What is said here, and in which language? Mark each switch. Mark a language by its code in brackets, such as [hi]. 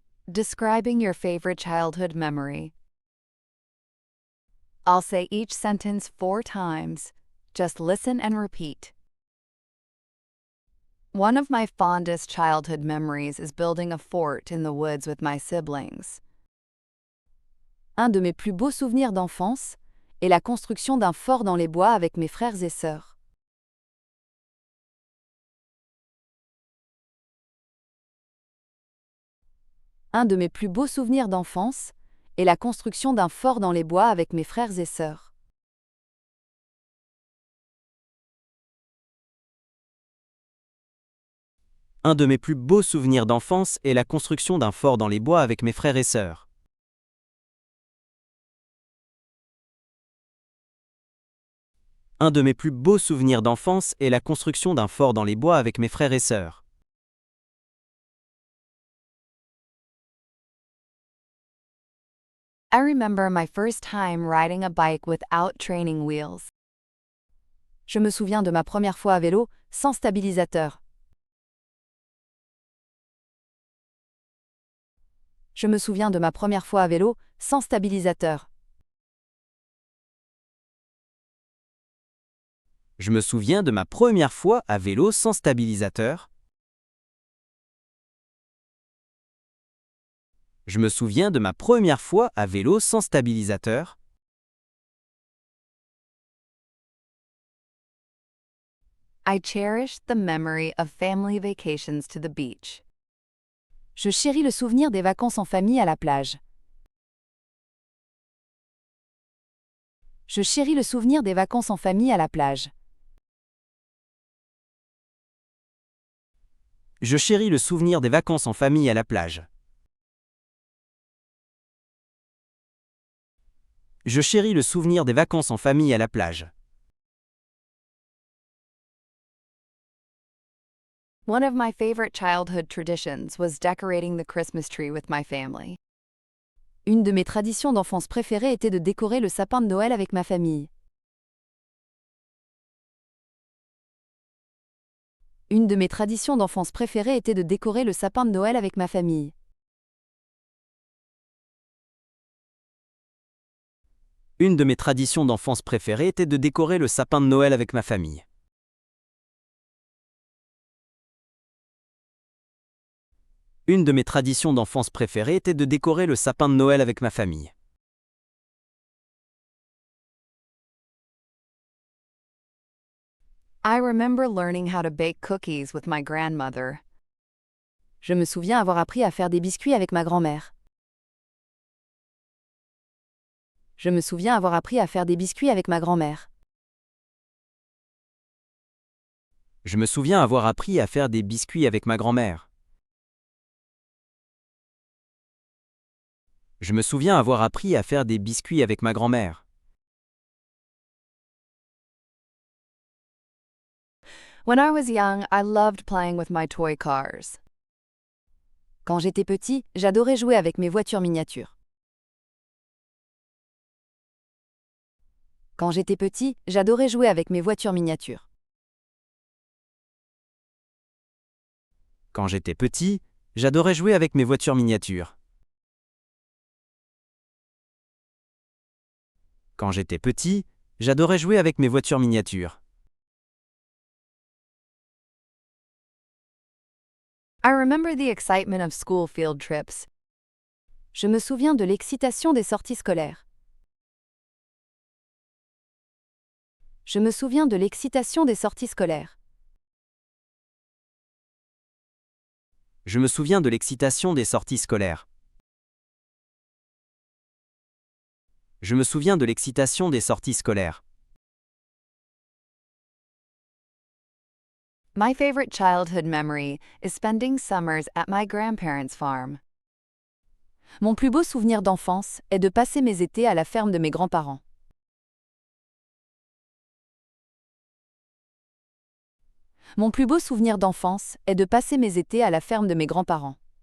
[en] Describing your favorite childhood memory. I'll say each sentence 4 times. Just listen and repeat. One of my fondest childhood memories is building a fort in the woods with my siblings. [fr] Un de mes plus beaux souvenirs d'enfance est la construction d'un fort dans les bois avec mes frères et sœurs. Un de mes plus beaux souvenirs d'enfance est la construction d'un fort dans les bois avec mes frères et sœurs. Un de mes plus beaux souvenirs d'enfance est la construction d'un fort dans les bois avec mes frères et sœurs. Un de mes plus beaux souvenirs d'enfance est la construction d'un fort dans les bois avec mes frères et sœurs. [en] I remember my first time riding a bike without training wheels. [fr] Je me souviens de ma première fois à vélo sans stabilisateur. Je me souviens de ma première fois à vélo sans stabilisateur. Je me souviens de ma première fois à vélo sans stabilisateur. Je me souviens de ma première fois à vélo sans stabilisateur. [en] I cherish the memory of family vacations to the beach. [fr] Je chéris le souvenir des vacances en famille à la plage. Je chéris le souvenir des vacances en famille à la plage. Je chéris le souvenir des vacances en famille à la plage. Je chéris le souvenir des vacances en famille à la plage. [en] One of my favorite childhood traditions was decorating the Christmas tree with my family. [fr] Une de mes traditions d'enfance préférées était de décorer le sapin de Noël avec ma famille. Une de mes traditions d'enfance préférées était de décorer le sapin de Noël avec ma famille. Une de mes traditions d'enfance préférées était de décorer le sapin de Noël avec ma famille. Une de mes traditions d'enfance préférées était de décorer le sapin de Noël avec ma famille. [en] I remember learning how to bake cookies with my grandmother. [fr] Je me souviens avoir appris à faire des biscuits avec ma grand-mère. Je me souviens avoir appris à faire des biscuits avec ma grand-mère. Je me souviens avoir appris à faire des biscuits avec ma grand-mère. Je me souviens avoir appris à faire des biscuits avec ma grand-mère. [en] When I was young, I loved playing with my toy cars. [fr] Quand j'étais petit, j'adorais jouer avec mes voitures miniatures. Quand j'étais petit, j'adorais jouer avec mes voitures miniatures. Quand j'étais petit, j'adorais jouer avec mes voitures miniatures. Quand j'étais petit, j'adorais jouer avec mes voitures miniatures. [en] I remember the excitement of school field trips. [fr] Je me souviens de l'excitation des sorties scolaires. Je me souviens de l'excitation des sorties scolaires. Je me souviens de l'excitation des sorties scolaires. Je me souviens de l'excitation des sorties scolaires. [en] My favorite childhood memory is spending summers at my grandparents' farm. [fr] Mon plus beau souvenir d'enfance est de passer mes étés à la ferme de mes grands-parents. Mon plus beau souvenir d'enfance est de passer mes étés à la ferme de mes grands-parents.